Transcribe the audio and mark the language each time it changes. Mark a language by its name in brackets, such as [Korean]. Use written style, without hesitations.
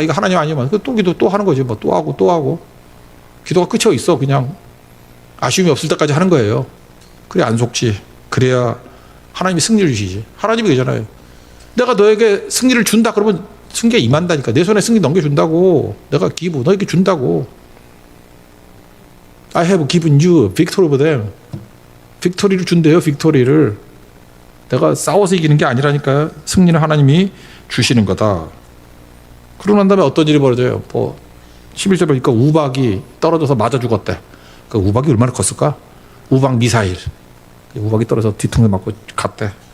[Korean] 이거 하나님 아니면 또 기도 또 하는 거지. 뭐 또 하고 또 하고. 기도가 끝이 있어. 그냥 아쉬움이 없을 때까지 하는 거예요. 그래 안 속지. 그래야 하나님이 승리를 주시지. 하나님이 그러잖아요. 내가 너에게 승리를 준다 그러면 승리가 임한다니까. 내 손에 승리 넘겨준다고. 내가 기부 너에게 준다고. [English] I have given you victory over them. [Korean] 빅토리를 준대요. 빅토리를. 내가 싸워서 이기는 게 아니라니까요. 승리는 하나님이 주시는 거다. 그러고 난 다음에 어떤 일이 벌어져요. 뭐 11절 보니까 우박이 떨어져서 맞아 죽었대. 그 우박이 얼마나 컸을까? 우박 미사일. 우박이 떨어져서 뒤통수 맞고 갔대.